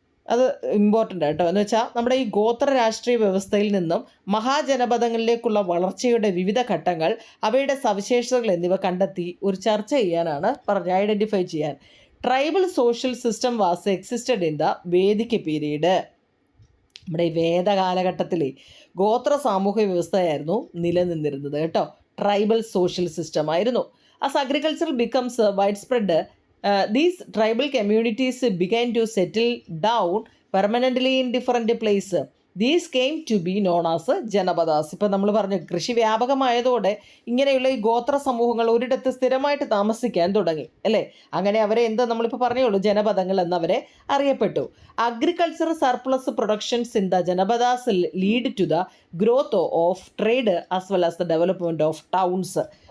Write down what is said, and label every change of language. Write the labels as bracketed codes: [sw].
[ml] അത് ഇമ്പോർട്ടൻ്റ് ആട്ടോ. എന്ന് വെച്ചാൽ നമ്മുടെ ഈ ഗോത്ര രാഷ്ട്രീയ വ്യവസ്ഥയിൽ നിന്നും മഹാജനപദങ്ങളിലേക്കുള്ള വളർച്ചയുടെ വിവിധ ഘട്ടങ്ങൾ, അവയുടെ സവിശേഷതകൾ എന്നിവ കണ്ടെത്തി ഒരു ചർച്ച ചെയ്യാനാണ് പറഞ്ഞത്. ഐഡൻറ്റിഫൈ ചെയ്യാൻ. [en] Tribal social system was existed in the Vedic period. [ml] നമ്മുടെ ഈ വേദകാലഘട്ടത്തിലെ ഗോത്ര സാമൂഹ്യ വ്യവസ്ഥയായിരുന്നു നിലനിന്നിരുന്നത് കേട്ടോ. ട്രൈബൽ സോഷ്യൽ സിസ്റ്റം ആയിരുന്നു. [en] As agriculture becomes widespread, these tribal communities began to settle down permanently in different places. These came to be known as janapadas. [ml] ഇപ്പം നമ്മൾ പറഞ്ഞു കൃഷി വ്യാപകമായതോടെ ഇങ്ങനെയുള്ള ഈ ഗോത്ര സമൂഹങ്ങൾ ഒരിടത്ത് സ്ഥിരമായിട്ട് താമസിക്കാൻ തുടങ്ങി അല്ലേ? അങ്ങനെ അവരെ നമ്മളിപ്പോൾ പറഞ്ഞുള്ളൂ ജനപദങ്ങൾ എന്നവരെ അറിയപ്പെട്ടു. [en] Agriculture surplus productions in the janapadas lead to the growth of trade as well as the development of towns.